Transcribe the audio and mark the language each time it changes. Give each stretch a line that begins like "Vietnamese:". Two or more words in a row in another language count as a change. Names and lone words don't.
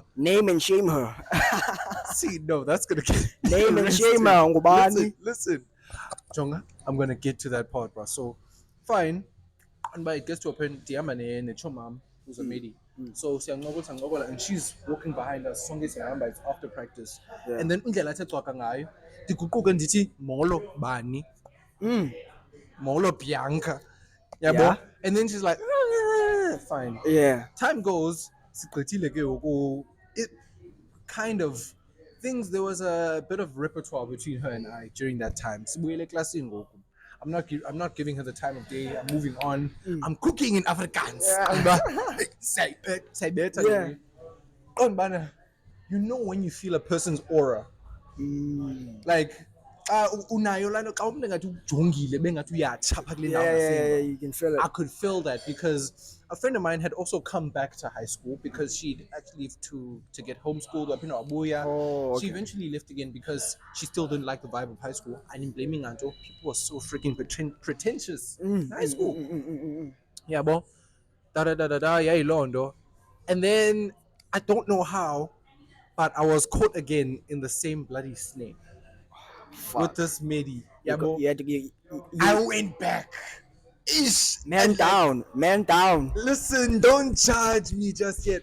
English: Name and shame her. See, no, that's gonna get me Name and shame her, arrested.
Xhosa: ngubani.
English: Listen. Jonga, I'm gonna get to that part, bro. So, fine. And by it gets to a point, Diamane and Chomam, who's a lady. So siyancokola and she's walking behind us
Xhosa: sonke sihamba,
English: it's after practice. Yeah. And then
Xhosa: indlela athe cwaka ngayo ndiguquke ndithi molo bani, molo Bianca,
English: Yeah.
Xhosa: yabo.
English: And then she's like fine. Yeah. Time goes,
Xhosa: sigqithile ke ngoku.
English: It kind of things, there was a bit of repertoire between her and I during that time.
Xhosa: Sibuyele eklasini ngoku.
English: I'm not giving her the time of day. I'm moving on. I'm cooking in Afrikaans. Yeah.
Xhosa: Sayibetha
English: Yeah.
Xhosa: ke. Qondibana,
English: you know when you feel a person's aura, like
Xhosa: unayo laa nto xa umntu engathi ujongile bengathi uyatsha phaa kule ndawo
English: Yeah, yeah, yeah,
Xhosa: ngasemva.
English: you can feel it. I could feel that because a friend of mine had also come back to high school because she'd actually left to get homeschooled. Oh, She okay. eventually left again because she still didn't like the vibe of high school. I didn't blame Anto. People were so freaking pretentious in high school. Yeah, bo. Da da da da da. Yeah, Londo. And then I don't know how, but I was caught again in the same bloody snake with Fuck. this Medi. You, Yeah, bo. you had to I went back. Ish. man And like, down, man down. listen, don't charge me just yet.